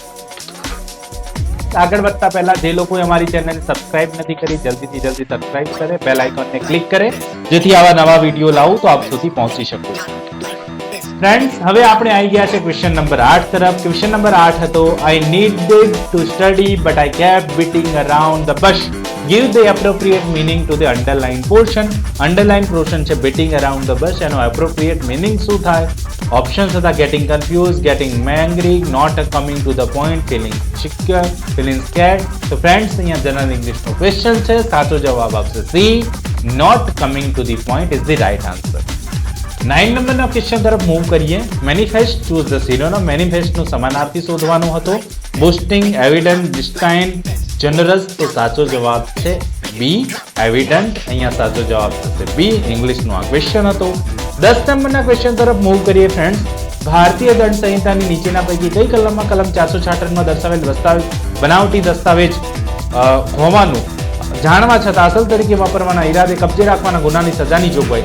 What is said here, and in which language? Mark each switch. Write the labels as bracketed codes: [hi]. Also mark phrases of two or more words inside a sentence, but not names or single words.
[gu] આગળ વધતા પહેલા જે લોકો અમારી ચેનલને સબસ્ક્રાઇબ નથી કરી જલ્દીથી જલ્દી સબસ્ક્રાઇબ કરે, બેલ આઇકોનને ક્લિક કરે જેથી આવા નવા વિડીયો લાવું તો આપ સુધી પહોંચી શકો. ફ્રેન્ડ્સ હવે આપણે આવી ગયા છે ક્વેશ્ચન નંબર 8 તરફ. [en] question number 8 હતો I needed to study but I kept beating around the bush. Give the appropriate meaning to the underline portion. Underline portion છે beating around the bush. [gu] એનો [en] appropriate meaning [gu] શું થાય? [en] ઓપ્શન્સ હતા getting confused, getting angry, not coming to the point, feeling secure, feeling scared. [gu] તો ફ્રેન્ડ્સ અહીંયા [en] general English question [gu] છે. સાચો જવાબ આવશે સી, [en] not coming to the point is the right answer. [gu] 9 નંબરના ક્વેશ્ચન તરફ મૂવ કરીએ. [en] manifest choose the synonym. [gu] મેનિફેસ્ટનો સમાનાર્થી શોધવાનો હતો. [en] boosting, evident, distinct, generous. [gu] તો સાચો જવાબ છે બી, એવિડન્ટ. અહીંયા સાચો જવાબ થશે બી. ઇંગ્લિશનો આ ક્વેશ્ચન હતો. 10 નંબરના ક્વેશ્ચન તરફ મૂવ કરીએ ફ્રેન્ડ્સ. ભારતીય દંડ સંહિતાની નીચેના પૈકી કઈ કલમમાં કલમ 466માં દર્શાવેલ બનાવટી દસ્તાવેજ હોવાનું જાણવા છતાં અસલ તરીકે વાપરવાના ઈરાદે કબજે રાખવાના ગુનાની સજાની જોગવાઈ.